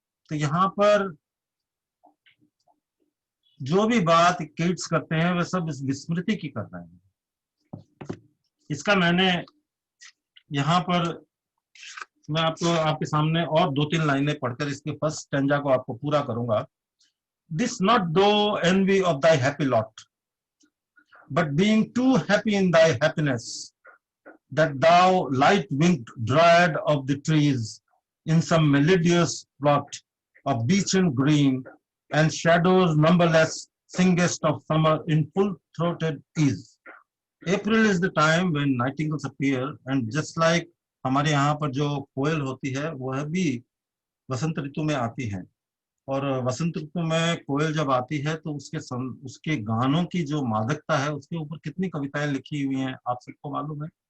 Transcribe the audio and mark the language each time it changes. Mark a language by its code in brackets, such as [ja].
[hi] तो यहाँ पर जो भी बात कीट्स करते हैं वे सब विस्मृति की कर रहे हैं। इसका मैंने यहाँ पर मैं आपके सामने और 2-3 लाइनें पढ़कर इसके फर्स्ट स्टैंजा को आपको पूरा करूंगा। [en] This not though envy of thy happy lot, but being too happy in thy happiness, that thou light-winged dryad of the trees, in some melodious plot of beechen green, and shadows numberless, singest of summer in full-throated ease. April is the time when nightingales appear, and just like [hi] हमारे यहाँ पर जो कोयल होती है वह भी वसंत ऋतु में आती है, और वसंत ऋतु में कोयल जब आती है तो उसके गानों की जो मादकता है उसके ऊपर कितनी कविताएं लिखी हुई हैं आप सबको मालूम है।